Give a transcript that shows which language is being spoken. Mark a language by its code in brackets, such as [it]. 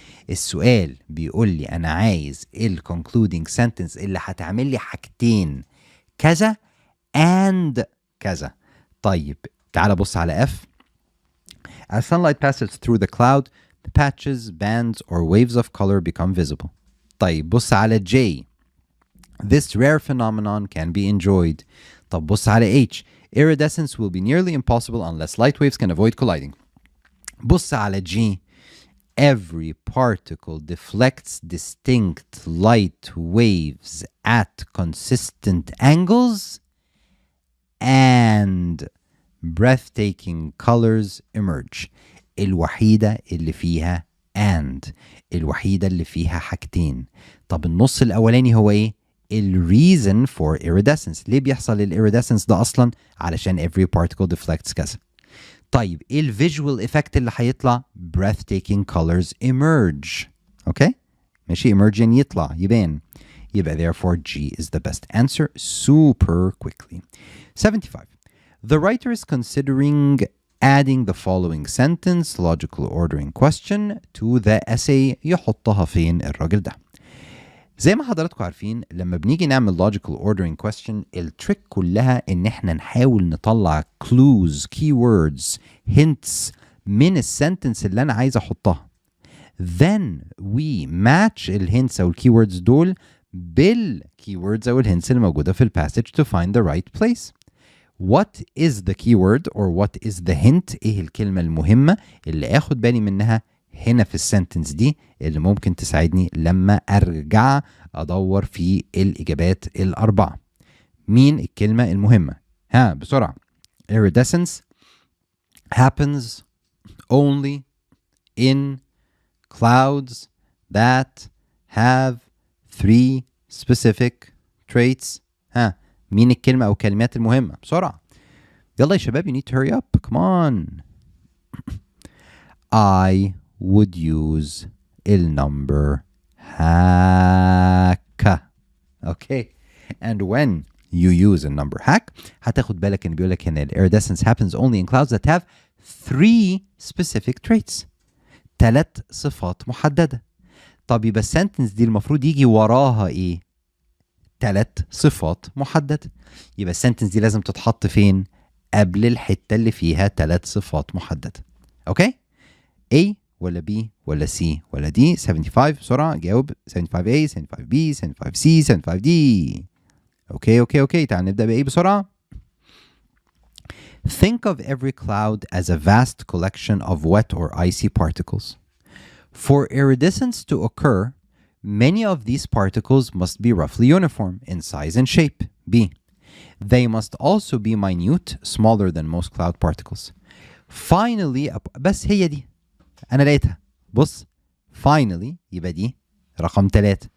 [ar] السؤال بيقول لي أنا عايز concluding sentence اللي هتعمل لي حاجتين كذا and كذا. طيب تعال بص على F. [en] As sunlight passes through the cloud, the patches, bands, or waves of color become visible. [ar] طيب بص على J. [en] This rare phenomenon can be enjoyed. [ar] طب بص على [en] H. Iridescence will be nearly impossible unless light waves can avoid colliding. [ar] بص على [en] G. Every particle deflects distinct light waves at consistent angles and breathtaking colors emerge. [ar] الوحيدة اللي فيها and، الوحيدة اللي فيها حاجتين. طب النص الأولاني هو إيه؟ [en] reason for iridescence. [ar] ليه بيحصل iridescence ده أصلا؟ علشان [en] every particle deflects [ar] كذا. طيب إيه visual effect اللي هيطلع؟ [en] breathtaking colors emerge. Okay? [ar] ماشي، emerge يعني يطلع يبان. يبقى [en] therefore G is the best answer super quickly. 75. The writer is considering adding the following sentence logical ordering question to the essay. [ar] يحطها فين الراجل ده؟ زي ما حضراتكم عارفين لما بنيجي نعمل [en] logical ordering question [ar] التريك كلها ان احنا نحاول نطلع [en] clues, keywords, hints [ar] من السنتنس اللي انا عايز احطها. [en] Then we match [ar] الهنتس او الكيوردز دول بالكيوردز او الهنتس اللي موجوده في الباسج [en] to find the right place. What is the keyword or what is the hint؟ [ar] ايه الكلمة المهمة اللي اخد بالي منها هنا في السنتنس دي اللي ممكن تساعدني لما ارجع ادور في الاجابات الاربعة. مين الكلمة المهمة؟ ها بسرعة. [en] Iridescence happens only in clouds that have three specific traits. [ar] ها مين الكلمة أو الكلمات المهمة؟ بسرعة. يلا يا شباب [en] you need to hurry up. Come on. I would use النمبر hack. Okay. And when you use a number hack [ar] هتاخد بالك إن بيقولك هنا [en] iridescence happens only in clouds that have three specific traits. [ar] 3 صفات محددة. طب يبقى السنتنس دي المفروض يجي وراها ايه؟ 3 صفات محددة. يبقى السنتنس دي لازم تتحط فين؟ قبل الحتة اللي فيها 3 صفات محددة. اوكي؟ A ولا B ولا C ولا D؟ 75 بسرعة جاوب. 75A 75B 75C 75D. اوكي تعال نبدأ بإيه بسرعة؟ [en] Think of every cloud as a vast collection of wet or icy particles. For iridescence to occur, many of these particles must be roughly uniform in size and shape. B. They must also be minute, smaller than most cloud particles. [ar] Finally, بس هي دي أنا لقيتها. بص finally يبقى دي رقم 3.